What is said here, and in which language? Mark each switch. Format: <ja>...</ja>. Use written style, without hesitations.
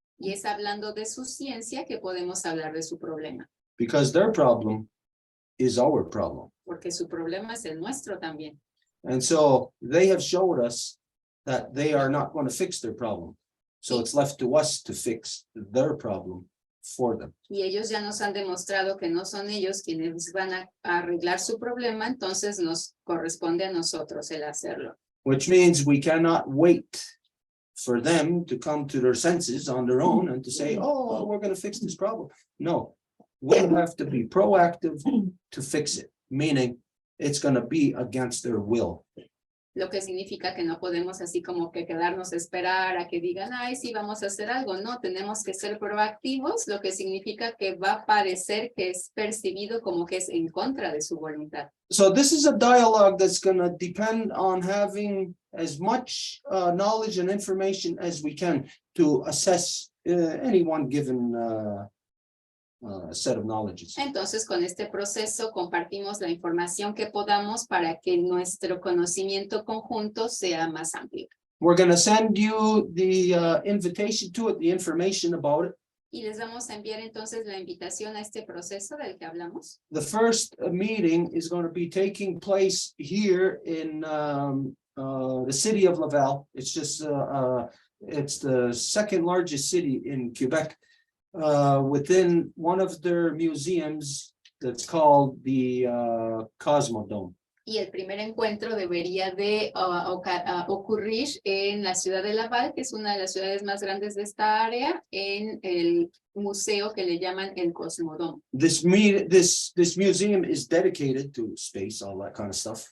<es>Y es hablando de su ciencia que podemos hablar de su problema.</es> <en>Because their problem is our problem.</en> <es>Porque su problema es el nuestro también.</es> <en>And so they have showed us that they are not going to fix their problem. So it's left to us to fix their problem for them.</en> <es>Y ellos ya nos han demostrado que no son ellos quienes van a arreglar su problema, entonces nos corresponde a nosotros el hacerlo.</es> <en>Which means we cannot wait for them to come to their senses on their own and to say, oh, we're going to fix this problem. No, we have to be proactive to fix it, meaning it's going to be against their will.</en> <es>Lo que significa que no podemos así como que quedarnos a esperar a que digan, ay, sí, vamos a hacer algo. No, tenemos que ser proactivos, lo que significa que va a parecer que es percibido como que es en contra de su voluntad.</es> <en>So this is a dialogue that's going to depend on having as much knowledge and information as we can to assess any one given set of knowledges.</en> <es>Entonces, con este proceso compartimos la información que podamos para que nuestro conocimiento conjunto sea más amplio.</es> <en>We're going to send you the invitation to it, the information about it.</en> <es>Y les vamos a enviar entonces la invitación a este proceso del que hablamos.</es> <en>The first meeting is going to be taking place here in the city of Laval. It's just it's the second largest city in Quebec. Within one of their museums that's called the Cosmodome.</en> <es>Y el primer encuentro debería de ocurrir en la ciudad de Laval, que es una de las ciudades más grandes de esta área, en el museo que le llaman el Cosmodome.</es> <en>This museum is dedicated to space, all that kind of stuff.</en>